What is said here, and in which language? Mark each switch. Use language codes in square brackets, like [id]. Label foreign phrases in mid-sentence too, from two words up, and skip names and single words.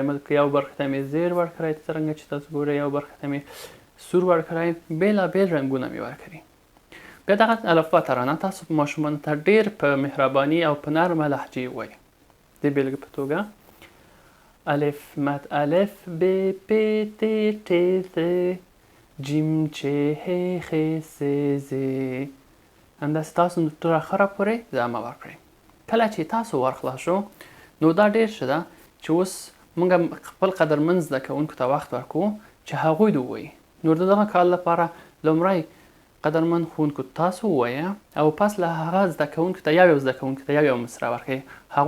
[ps] ملکه یو برخې ته مې زیر ورکړی، څرنګه چې تاسو ګورئ، یو برخې ته مې سور ورکړی، بېلابېل رنګونه مې ورکړي. بیا دغه الفبا ترانه تاسو ماشومانو ته ډېر په مهرباني او په نرمه لهجې ووایئ. د بیلګې په توګه الف مد الف ب پ ت ټ ث جیم چ ه خ س ز. همداسې تاسو تر اخره پورې ادامه ورکړئ. کله چې تاسو ورخلاص شو، نو دا ډېر ښه ده چې اوس موږ خپل قدرمن زده کوونکو ته وخت ورکوو چې هغوی دې ووایي. نو د دغه کار لپاره لومړی قدرمن ښوونکو تاسو ووایئ او پس له هغه زده کوونکو ته یو زده کوونکي ته یو مصرع ورکړئ.